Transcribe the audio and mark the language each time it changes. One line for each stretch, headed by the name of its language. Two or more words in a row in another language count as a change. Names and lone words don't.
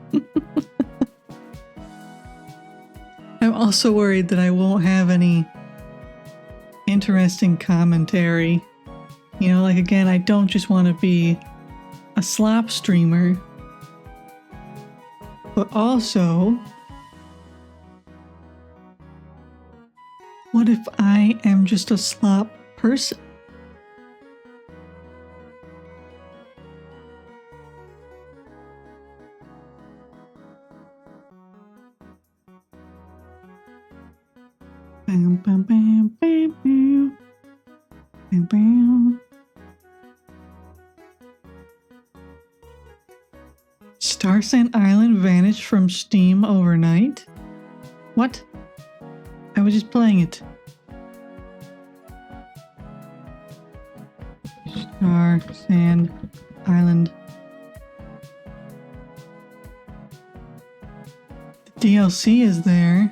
English: I'm also worried that I won't have any interesting commentary. You know, like again, I don't just want to be a slop streamer, but also What if I am just a slop person? Bam, bam, bam, bam, bam. Bam, bam. Starsand Island vanished from Steam overnight? What? I was just playing it. Starsand Island. The DLC is there.